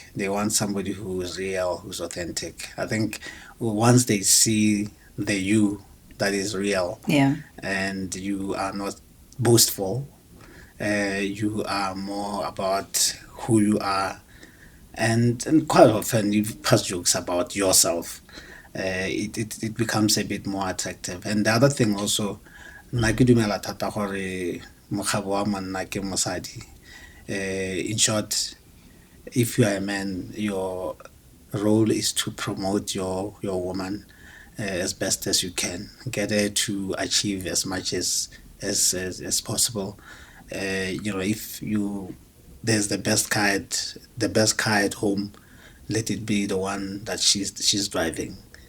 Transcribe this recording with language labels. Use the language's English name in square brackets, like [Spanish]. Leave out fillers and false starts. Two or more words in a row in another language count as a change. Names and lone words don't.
[English] They want somebody who is real, who's authentic. I think once they see the you that is real, and you are not boastful, you are more about who you are, and quite often you pass jokes about yourself. It becomes a bit more attractive. And the other thing also, [Tswana] nna ke dumela thata gore mokgabo wa monna ke mosadi. [English] In short, if you are a man, your role is to promote your woman as best as you can, get her to achieve as much as possible. If there's the best car at home, let it be the one that she's driving.